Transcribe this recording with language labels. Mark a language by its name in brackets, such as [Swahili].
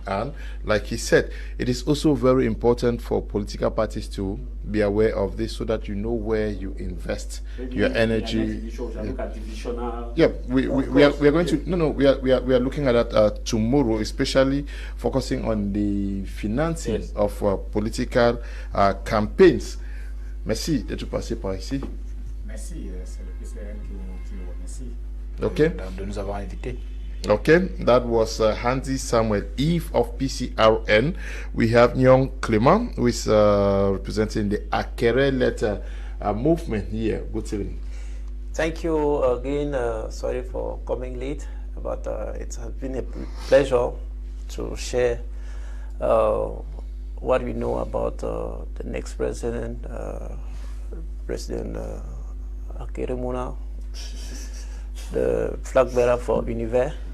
[English] And like he said, it is also very important for political parties to be aware of this, so that you know where you invest your energy. Yeah, we are going to we are looking at that tomorrow, especially focusing on the financing of political campaigns. [French] Merci d'être passé par ici. Merci, c'est le PCN qui vous remercie de nous avoir invités. [English] Okay, that was Hansi Samuel Eve of PCRN. We have Nyong Clement, who is representing the Akere letter movement here. Good evening. Thank you again. Sorry for coming late, but it has been a pleasure to share what we know about the next president, President Akere Muna, the flag bearer for Univer.